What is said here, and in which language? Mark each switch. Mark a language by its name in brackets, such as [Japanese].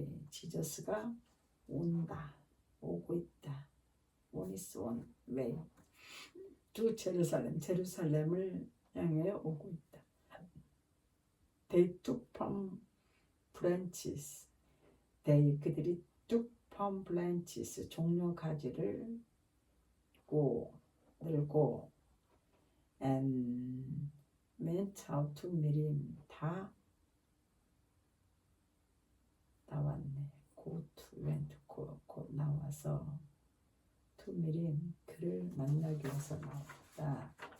[Korean] 지저스가 온다, 오고 있다. [English] On his way. [Korean] to 제루살렘을 향해 오고 있다. [English] They took palm branches. [Korean] 그들이 [English] took palm branches, [Korean] 종려 가지를 들고 [English] and went out to meet him. [Korean] 다 나왔네. 곧 나와서 [English] to meet him, [Korean] 그를 만나기 위해서 나왔다.